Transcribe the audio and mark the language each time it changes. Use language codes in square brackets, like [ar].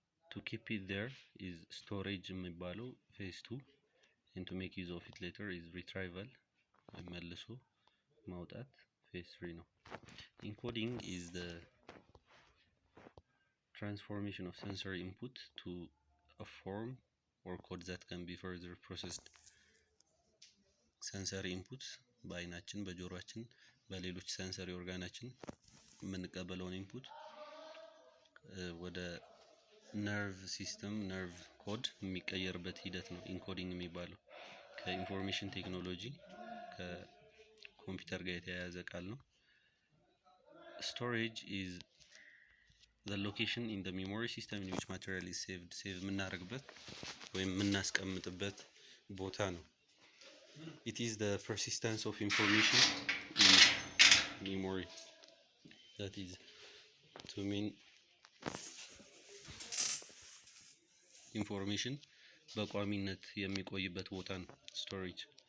[en] to keep it there is storage [am] የሚባለው ፌዝ 2 [en] and to make use of it later is retrieval [am] መልሶ ማውጣት ፌዝ 3 ነው። [en] encoding is the transformation of sensory input to a form or code that can be further processed. [am] sensory input በአይናችን፣ በጆሮአችን፣ በሌሎች sensory ኦርጋናችን የምንቀበለውን ኢንፑት ወደ ነርቭ ሲስተም ነርቭ ኮድ የሚቀየርበት ሂደት ነው ኢንኮዲንግ የሚባለው። ከኢንፎርሜሽን ቴክኖሎጂ ከኮምፒውተር ጋር የተያያዘ ቃል ነው። [en] storage is the location in the memory system in which material is saved. save [am] የምናደርግበት ወይም የምናስቀምጥበት ቦታ ነው። [en] it is the persistence of information in memory that is to mean information [am] በቋሚነት የሚቆይበት ቦታ ነው [en] storage.